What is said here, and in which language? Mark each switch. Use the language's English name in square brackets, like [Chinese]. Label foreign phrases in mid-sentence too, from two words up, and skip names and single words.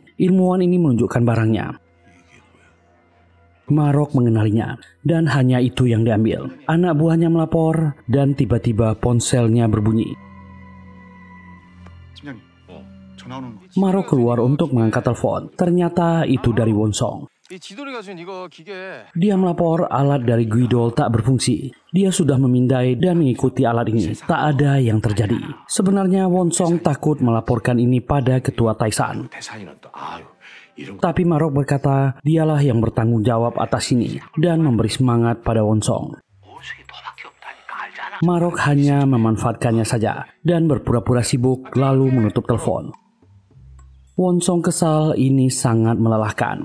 [Indonesian] Ilmuwan ini menunjukkan barangnya. Marok mengenalinya, dan hanya itu yang diambil. Anak buahnya melapor, dan tiba-tiba ponselnya berbunyi. [Korean] 팀장님. [Indonesian] Marok keluar untuk mengangkat telepon. Ternyata itu dari Wonsong. [Korean] 이 지돌이가 준 이거 기계. [Indonesian] Dia melapor alat dari Guidol tak berfungsi. Dia sudah memindai dan mengikuti alat ini. Tak ada yang terjadi. Sebenarnya Wonsong takut melaporkan ini pada ketua Taisan. [Korean] 태산이는 또 아유 이런 거 [Indonesian] Tapi Marok berkata dialah yang bertanggung jawab atas ini dan memberi semangat pada Wonsong. Marok hanya memanfaatkannya saja dan berpura-pura sibuk lalu menutup telepon. Wonsong kesal, ini sangat melelahkan.